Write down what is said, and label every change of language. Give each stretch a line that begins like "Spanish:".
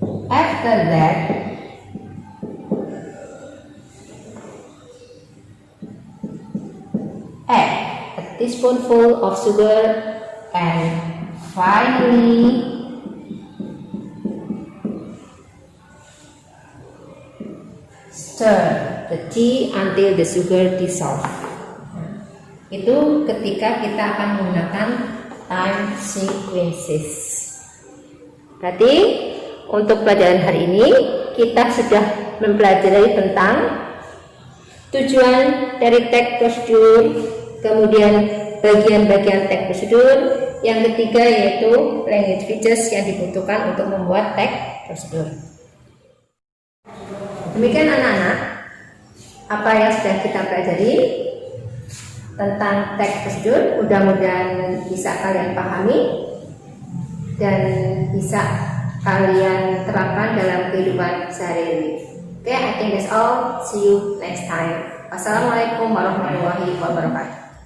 English: After that, add a teaspoonful of sugar, and finally stir the tea until the sugar dissolve.
Indonesian: Itu ketika kita akan menggunakan time sequences. Berarti untuk pelajaran hari ini kita sudah mempelajari tentang tujuan dari tag prosedur, kemudian bagian-bagian tag prosedur, yang ketiga yaitu language features yang dibutuhkan untuk membuat tag prosedur. Demikian anak-anak, apa yang sudah kita pelajari tentang tag prosedur, mudah-mudahan bisa kalian pahami dan bisa kalian terapkan dalam kehidupan sehari-hari.
English: Okay, I think that's all. See you next time.
Arabic: Wassalamualaikum warahmatullahi wabarakatuh.